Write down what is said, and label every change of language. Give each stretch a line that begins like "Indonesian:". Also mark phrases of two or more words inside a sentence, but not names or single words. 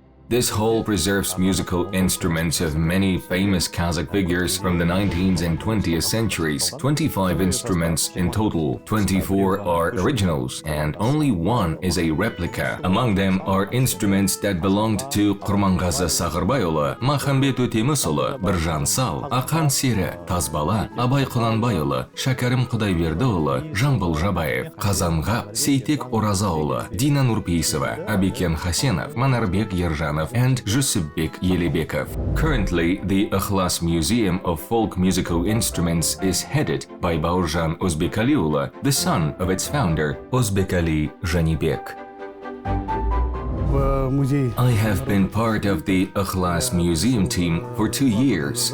English: This hall preserves musical instruments of many famous Kazakh figures from the 19th and 20th centuries. 25 instruments in total, 24 are originals, and only one is a replica. Among them are instruments that belonged to Kurmangazy Sağırbayұлы, Махамбет Өтемісұлы, Біржан Сал, Ақан Сері, Тазбала, Абай Құнанбайұлы, Шәкәрім Құдайбердіұлы, Жамбыл Жабаев, Қазанғап, Сейтек Оразаұлы, Дина Нурпейсова, Абекен Хасенов, Манарбек Ержанов, and Jusupbek Yelebekov. Currently, the Ykylas Museum of Folk Musical Instruments is headed by Baurjan Özbekaliulla, the son of its founder, Özbekali Janibek. I have been part of the Ykylas Museum team for 2 years.